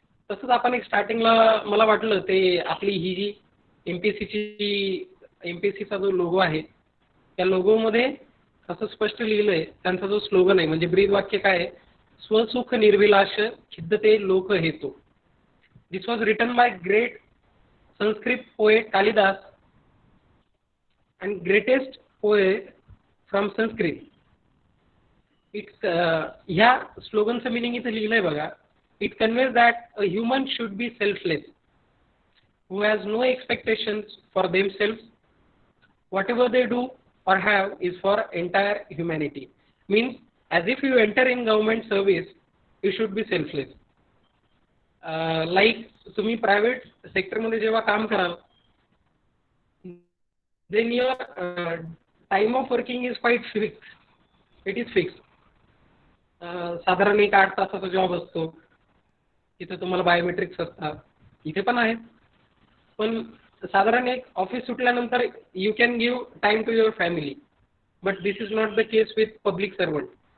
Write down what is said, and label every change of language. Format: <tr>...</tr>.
<mr>तसंच आपण एक स्टार्टिंगला मला वाटलं ते आपली ही जी MPSCचा जो लोगो आहे, त्या लोगोमध्ये असं स्पष्ट लिहिलंय, त्यांचा जो स्लोगन आहे म्हणजे ब्रीद वाक्य काय आहे, स्वसुख निर्विलास खिद्दते लोक हेतु.</mr> <en>This was written by great Sanskrit poet Kalidas and greatest poet from Sanskrit.</en> <mr>It's ह्या स्लोगनचं मिनिंग इथे लिहिलंय बघा.</mr> <en>It conveys that a human should be selfless, who has no expectations for themselves. Whatever they do or have is for entire humanity. Means as if you enter in government service, you should be selfless. Like</en> <mr>तुम्ही private सेक्टरमध्ये जेव्हा काम कराल,</mr> <en>then your time of working is quite fixed. It is fixed.</en> <mr>साधारण एक 8 तासाचा job असतो. तिथे तुम्हाला बायोमेट्रिक्स असतात, इथे पण आहेत. पण साधारण एक ऑफिस सुटल्यानंतर</mr> <en>You can give time to your family, but this is not the case with public servant.</en>